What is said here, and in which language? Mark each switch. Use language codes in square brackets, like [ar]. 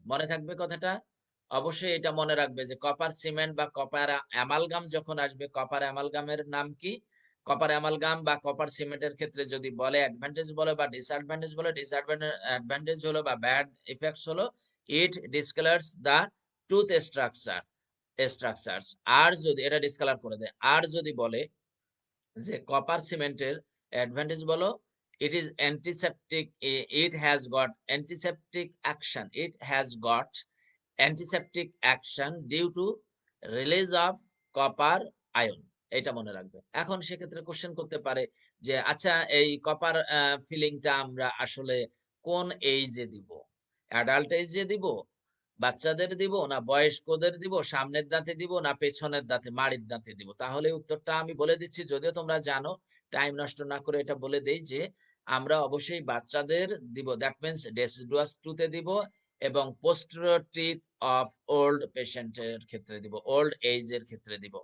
[bn] মনে থাকবে কথাটা, অবশ্যই এটা মনে রাখবে যে কপার সিমেন্ট বা কপার অ্যামালগাম যখন আসবে, কপার অ্যামালগামের নাম কি, কপার অ্যামালগাম বা কপার সিমেন্টের ক্ষেত্রে যদি বলে অ্যাডভান্টেজ বলে বা ডিসঅ্যাডভান্টেজ বলে, ডিসঅ্যাডভান্টেজ হলো বা ব্যাড ইফেক্টস হলো [en] It discolours the tooth structures. [bn] আর যদি এটা ডিসকালার করে দেয়, আর যদি বলে যে কপার সিমেন্টের অ্যাডভান্টেজ বলো, [en] it is antiseptic, it has got antiseptic action, it has got antiseptic action due to release of copper ion। [bn] এটা মনে রাখবে। এখন সেক্ষেত্রে কোশ্চেন করতে পারে যে আচ্ছা, এই কপার ফিলিংটা আমরা আসলে কোন এইজে দিব, অ্যাডাল্ট এইজে দিব, বাচ্চাদের দিব, না বয়স্কদের দিব, সামনের দাঁতে দিব, না পেছনের দাঁতে মাড়ির দাঁতে দিব। তাহলে উত্তরটা আমি বলে দিচ্ছি, যদিও তোমরা জানো, টাইম নষ্ট না করে এটা বলে দেই যে আমরা অবশ্যই বাচ্চাদের দিব, [en] that means [bn] ডেসিডুয়াস টুতে দিব, এবং পোস্টেরিয়র টিথ অফ ওল্ড পেশেন্টের ক্ষেত্রে দিব, ওল্ড এজ এর ক্ষেত্রে দিব।